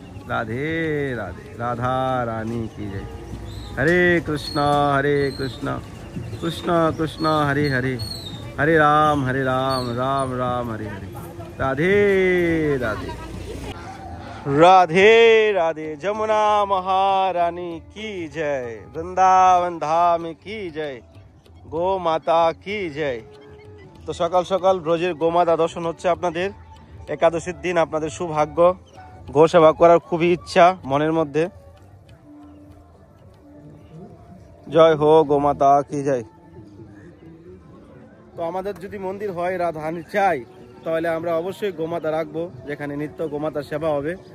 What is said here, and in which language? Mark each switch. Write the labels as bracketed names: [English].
[Bangla] রাধে রাধে, রাধা রানী কি জয়। হরে কৃষ্ণ কৃষ্ণ কৃষ্ণ হরে হরে, হরে রাম রাম রাম হরে হরে। রাধে রাধে, राधे राधे। [Hindi] जमुना महारानी की जय, वृंदावन धाम की जय, गो माता की जय। [Bangla] তো সকাল সকাল ব্রজের গোমাতা দর্শন হচ্ছে আপনাদের। একাদশীর দিন আপনাদের সৌভাগ্য, গো সেবা করার খুবই ইচ্ছা মনের মধ্যে। জয় হো গোমাতা কি জয়। তো আমাদের যদি মন্দির হয় রাধারানী চাই, তাহলে আমরা অবশ্যই গোমাতা রাখবো, যেখানে নিত্য গোমাতার সেবা হবে।